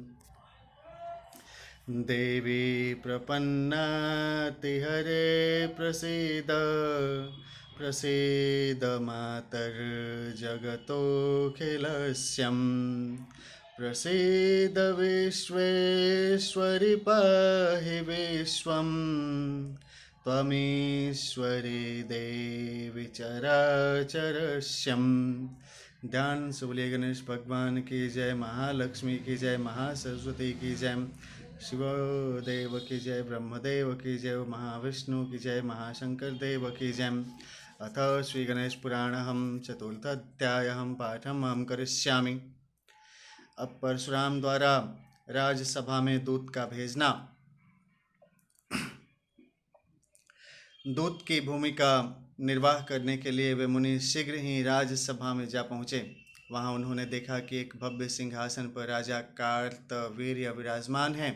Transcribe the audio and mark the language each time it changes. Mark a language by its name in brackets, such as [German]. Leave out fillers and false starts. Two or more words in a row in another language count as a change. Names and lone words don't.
[Sanskrit] देवी प्रपन्नातिहरे प्रसीद प्रसीद मातर्जगतोऽखिलस्यं। प्रसीद विश्वेश्वरि पाहि विश्वं त्वमीश्वरी देवी चराचरस्यम्। [Hindi] ध्यान से बोलिए गणेश भगवान की जय, महालक्ष्मी की जय, महासरस्वती की जय, शिवदेव की जय, ब्रह्मदेव की जय, महाविष्णु की जय, महाशंकर देव की जय। [Sanskrit] अथ श्री गणेश पुराणहं चतुर्थाध्यायहं पाठम् अहं करिष्यामि। [Hindi] अब परशुराम द्वारा राजसभा में दूत का भेजना। दूत की भूमिका निर्वाह करने के लिए वे मुनि शीघ्र ही राजसभा में जा पहुँचे। वहाँ उन्होंने देखा कि एक भव्य सिंहासन पर राजा कार्तवीर्य विराजमान हैं।